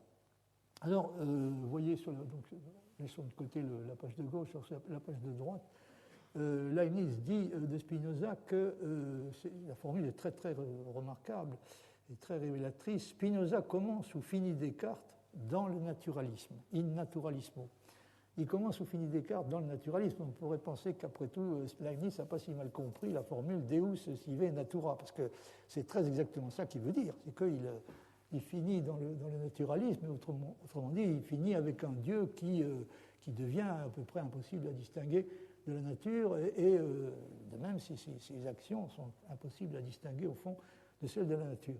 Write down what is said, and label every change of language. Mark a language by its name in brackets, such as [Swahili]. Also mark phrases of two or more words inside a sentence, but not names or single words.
[French] Alors, vous voyez, laissons de côté la page de gauche, sur la page de droite, Leibniz dit de Spinoza que la formule est très très remarquable et très révélatrice. Spinoza commence ou finit Descartes dans le naturalisme, [Latin] in naturalismo. [French] Il commence ou finit Descartes dans le naturalisme. On pourrait penser qu'après tout, Leibniz n'a pas si mal compris la formule [Latin] Deus sive natura, [French] parce que c'est très exactement ça qu'il veut dire. C'est qu'il finit dans le naturalisme, et autrement dit, il finit avec un Dieu qui devient à peu près impossible à distinguer de la nature, et de même si ses actions sont impossibles à distinguer au fond de celles de la nature.